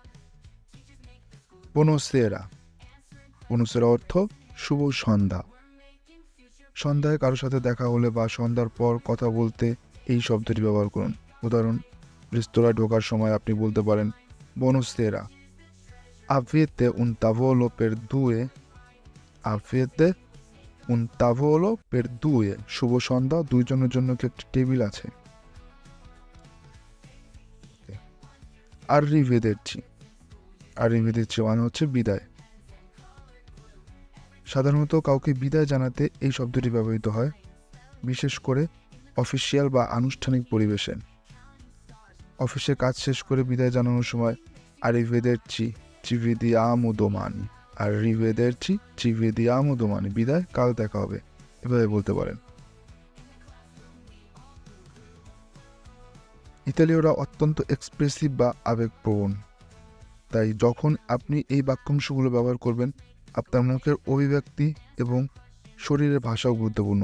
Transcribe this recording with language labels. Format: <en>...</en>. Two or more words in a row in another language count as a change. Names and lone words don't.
<bn>বুনোসেরা, বুনোসেরা অর্থ শুভ সন্ধ্যা। সন্ধ্যায় কারোর সাথে দেখা হলে বা সন্ধ্যার পর কথা বলতে এই শব্দটি ব্যবহার করুন। উদাহরণ, রেস্তোরাঁয় ঢোকার সময় আপনি বলতে পারেন বুনোসেরা,</bn> <it>avete un tavolo per due, avete un tavolo per due,</it> <bn>শুভ সন্ধ্যা, দুইজনের জন্য কি একটি টেবিল আছে?</bn> <it>arrivederci, arrivederci</it> <bn>মানে হচ্ছে বিদায়। সাধারণত কাউকে বিদায় জানাতে এই শব্দটি ব্যবহৃত হয়, বিশেষ করে অফিসিয়াল বা আনুষ্ঠানিক পরিবেশে। অফিসে কাজ শেষ করে বিদায় জানানোর সময়</bn> <it>arrivederci, ci vediamo domani, arrivederci, ci vediamo domani,</it> <bn>বিদায়, কাল দেখা হবে, এভাবে বলতে পারেন। ইতালীয়রা অত্যন্ত এক্সপ্রেসিভ বা আবেগপ্রবণ, তাই যখন আপনি এই বাক্যাংশগুলো ব্যবহার করবেন আপনার মুখের অভিব্যক্তি এবং শরীরের ভাষাও গুরুত্বপূর্ণ।</bn>